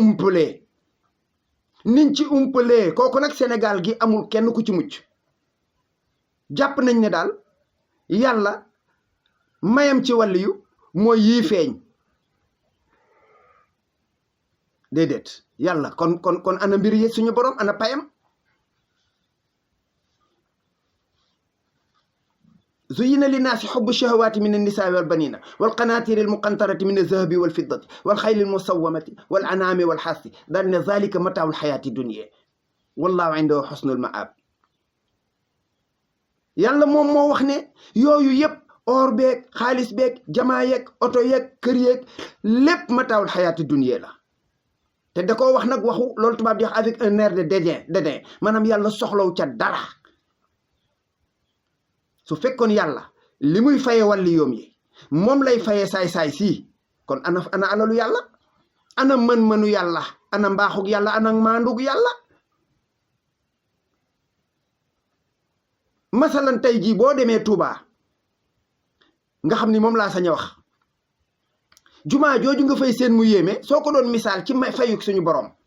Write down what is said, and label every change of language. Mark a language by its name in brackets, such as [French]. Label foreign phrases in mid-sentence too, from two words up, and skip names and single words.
[Wolof] ci umpalee kooku nag Sénégal gi amul kenn ku ci mucc jàpp nañ ne daal yàlla mayam ci wàlli yu mooy yii feeñ déedéet yàlla kon ana mbir yi suñu borom ana payam [Arabic] زين للناس حب الشهوات من النساء والبنين والقناطير المقنطرة من الذهب والفضة والخيل المسومة والأنعام والحرث ذلك متاع الحياة الدنيا والله عنده حسن المآب [Wolof] yàlla moom moo wax ne yooyu yëpp or beeg xaalis beeg jamaa yeeg oto yeeg kër yeeg lépp mataawul xayaati dunya la te da koo wax nag waxu loolu tubaab di wax [French] avec un air de dédain [Wolof] maanaam yàlla soxlaw ca dara su fekkoon yàlla li muy faye wàlli yoom yi moom lay faye saay-saay sii kon ana alalu yàlla ana mën-mënu yàlla ana mbaaxug yàlla ana maandug yàlla masalan tey jii boo demee Touba nga xam ni moom laa sañ a wax jumaa jooju nga fay seen mu yéeme soo ko doon misaal ci fayuk suñu borom